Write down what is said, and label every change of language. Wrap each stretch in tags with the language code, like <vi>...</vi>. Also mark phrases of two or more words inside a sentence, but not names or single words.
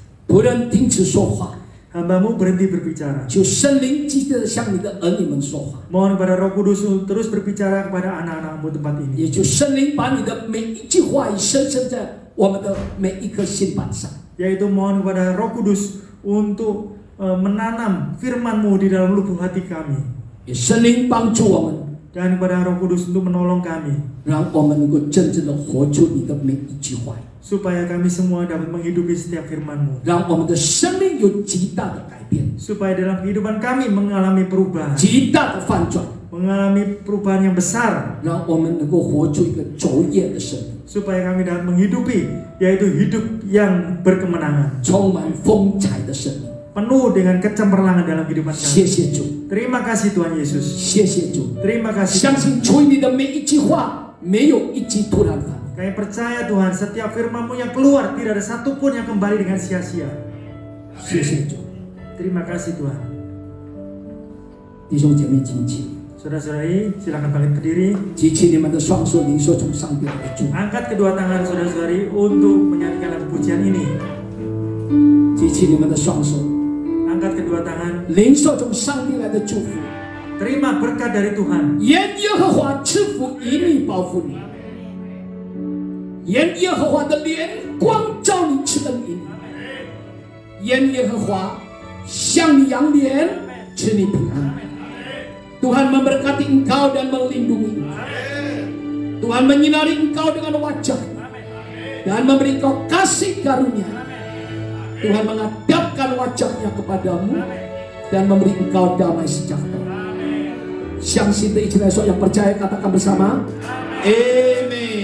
<zh>仆人停止说话，</zh> <id>Hambamu berhenti berbicara.</id> <zh>求圣灵积极的向你的儿女们说话，</zh> <id>Mohon kepada Roh Kudus terus berbicara kepada anak-anakmu tempat ini.</id> <zh>也求圣灵把你的每一句话语深深在我们的每一颗心板上。</zh> <id>Yaitu mohon kepada Roh Kudus untuk menanam firman-Mu di dalam lubuk hati kami.</id> <zh>也圣灵帮助我们，</zh> <id>Dan kepada Roh Kudus untuk menolong kami.</id> <zh>让我们能够真正的活出你的每一句话语，</zh> <id>Supaya kami semua dapat menghidupi setiap firman-Mu.</id> <zh>让我们的生命有极大的改变，</zh> <id>Supaya dalam kehidupan kami mengalami perubahan.</id> <zh>极大的翻转，</zh> <id>Mengalami perubahan yang besar.</id> <zh>让我们能够活出一个卓越的生命，</zh> <id>Supaya kami dapat menghidupi, yaitu hidup yang berkemenangan.</id> <zh>充满风采的生命。</zh> <id>Penuh dengan kecemerlangan dalam kehidupan</id> <zh>谢</zh> <id>kami.</id> <zh>谢主，</zh> <id>Terima kasih Tuhan Yesus.</id> <zh>谢谢主。</zh> <id>Terima kasih.</id> <zh>相信主你的每一句话，没有一句突然反应。</zh> <id>Kami percaya Tuhan, setiap firman-Mu yang keluar tidak ada satupun yang kembali dengan sia-sia.</id> <zh>谢谢主，</zh> <id>Terima kasih Tuhan.</id> <zh>弟兄姐妹，请起，</zh> <id>Saudara-saudari, silakan bangkit berdiri.</id> <zh>举起你们的双手，领受从上帝来的祝福。</zh> <id>Angkat kedua tangan saudara-saudari untuk menyanyikan lagu pujian ini.</id> <zh>举起你们的双手，</zh> <id>Angkat kedua tangan,</id> <zh>领受从上帝来的祝福。</zh> <id>terima berkat dari Tuhan.</id> <zh>愿耶和华赐福以你，保护你；愿耶和华的脸光照你，赐恩于你；愿耶和华向你扬脸，赐你平安。</zh> <id>Tuhan memberkati engkau dan melindungi engkau. Tuhan menyinari engkau dengan wajah-Nya dan memberi engkau kasih karunia. Tuhan menghadapkan wajah-Nya kepadamu dan memberi engkau damai sejahtera.</id> <zh>相信的一起来说，要</zh> <id>percaya katakan bersama.</id> <zh>Amen.</zh>